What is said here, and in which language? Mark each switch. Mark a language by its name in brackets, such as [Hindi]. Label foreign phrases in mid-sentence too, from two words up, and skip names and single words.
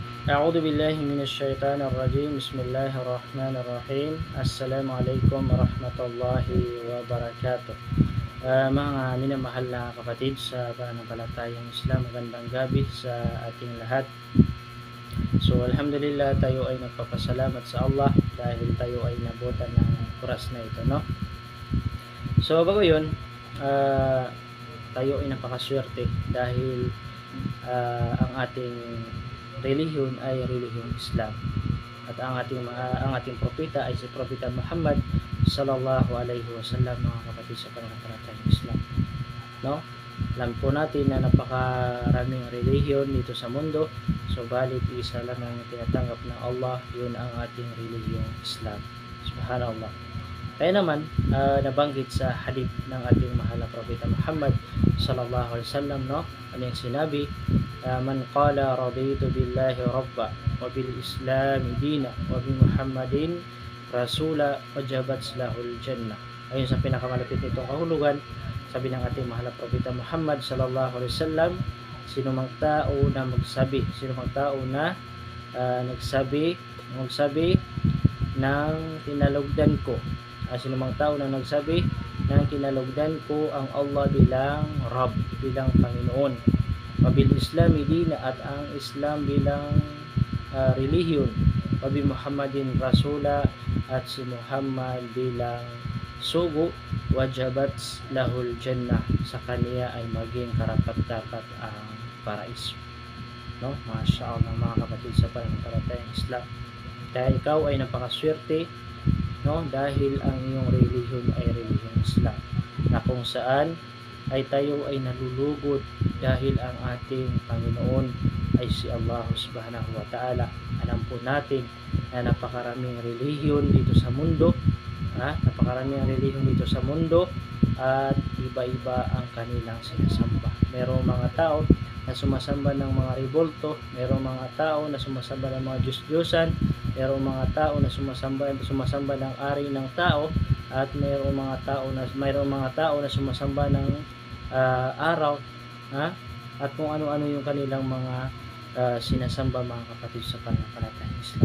[Arabic] أعوذ بالله من الشيطان الرجيم. بسم الله الرحمن الرحيم. السلام عليكم ورحمة الله wabarakatuh. [Filipino] Mga minamahal na kapatid sa pananampalatayang Islam, magandang gabi sa ating lahat. So alhamdulillah, tayo ay nagpapasalamat sa Allah dahil tayo ay nabutan ng oras na ito, no? So bago yun, tayo ay napakaswerte dahil ang ating relihiyon ay relihiyong Islam, at ang ating propeta ay si Propeta Muhammad [Arabic] صلى الله عليه وسلم, [Filipino] mga kapatid sa pananampalatayang Islam, no? Alam po natin na napakaraming relihiyon dito sa mundo, subalit isa lang ang tinatanggap ng Allah, yun ang ating relihiyong Islam. Subhanallah. Kaya naman, nabanggit sa hadith ng ating mahal na Propeta Muhammad [Arabic] صلى الله عليه وسلم, [Filipino] no? Ano yung sinabi? [Arabic] من قال رضيت بالله ربا و بال إسلام دينا و ب محمد رسولا وجبت له الجنة. [Filipino] Ayun sa pinakamalapit nitong kahulugan, sabi ng ating mahal na Propeta Muhammad [Arabic] صلى الله عليه وسلم, [Filipino] sino mang tao na nagsabi ng tinalugdan ko, sino mang tao na nagsabi ng kinalugdan ko ang Allah bilang Rabb, bilang Panginoon, [Arabic] وبال إسلام دين, [Filipino] at ang Islam bilang relihiyon, [Arabic] وب محمد رسولا, [Filipino] at si Muhammad bilang sugo, [Arabic] وجبت له الجنة, [Filipino] sa kaniya ay maging karapat-dapat ang paraiso, no? [Arabic] ما شاء الله, [Filipino] mga kapatid sa pananampalatayang Islam. Dahil ikaw ay napakaswerte, no? Dahil ang iyong relihiyon ay relihiyong Islam, na kung saan ay tayo ay nalulugod dahil ang ating Panginoon ay si Allah [Arabic] سبحانه و تعالى. [Filipino] Alam po natin na napakaraming relihiyon dito sa mundo, at iba-iba ang kanilang sinasamba. Merong mga tao na sumasamba ng mga rebolto, merong mga tao na sumasamba ng mga Diyos-Diyosan, merong mga tao na sumasamba ng ari ng tao, at mayroong mga tao na sumasamba ng araw, at kung ano-ano yung kanilang mga sinasamba, mga kapatid sa pananampalatayang Islam.